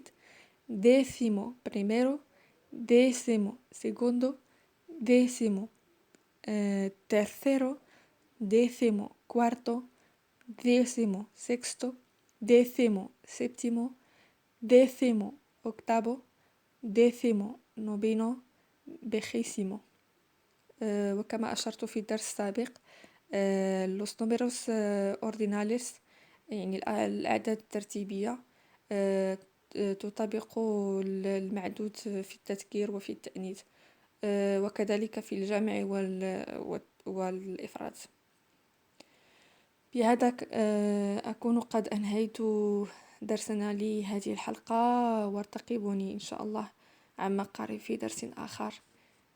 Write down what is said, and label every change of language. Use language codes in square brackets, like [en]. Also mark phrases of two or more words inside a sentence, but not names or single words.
[es] Décimo primero, décimo segundo, décimo tercero, décimo cuarto, décimo sexto, décimo séptimo, décimo octavo, décimo noveno, vigésimo. [ar] وكما أشرت في الدرس السابق [es] los números ordinales [ar] يعني الأعداد الترتيبية تطابق المعدود في التذكير وفي التأنيث وكذلك في الجمع والإفراد. بهذا أكون قد أنهيت درسنا لهذه الحلقة، وارتقبوني إن شاء الله عما قريب في درس آخر.